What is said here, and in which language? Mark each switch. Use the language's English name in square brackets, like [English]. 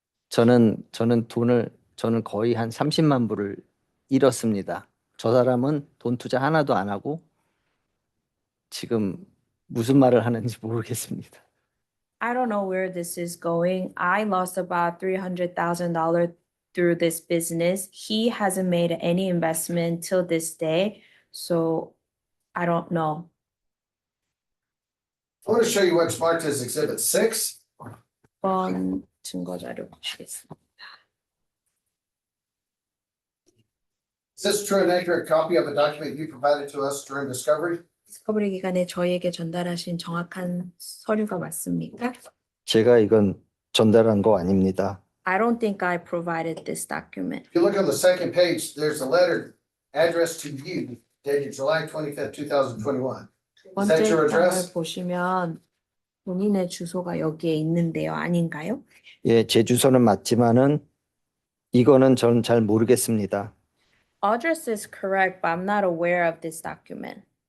[Korean] 저는 거의 한 30만 불을 잃었습니다. 저 사람은 돈 투자 하나도 안 하고 지금 무슨 말을 하는지 모르겠습니다. [English] I don't know where this is going. I lost about $300,000 through this business. He hasn't made any investment till this day, so I don't know. I want to show you what's marked as Exhibit 6. [Korean] 번 증거 자료 보시겠습니다. [English] Is this a true and accurate copy of a document you provided to us during discovery? [Korean] 디스커버리 기간에 저희에게 전달하신 정확한 서류가 맞습니까? 제가 이건 전달한 거 아닙니다. [English] I don't think I provided this document. If you look on the second page, there's a letter addressed to you dated July 25th, 2021. Is that [Korean] 번째 [English] your [Korean] 장을 [English] address? [Korean] 보시면 본인의 주소가 여기에 있는데요. 아닌가요? 예, 제 주소는 맞지만은 이거는 저는 잘 모르겠습니다. [English] Address is correct, but I'm not aware of this document.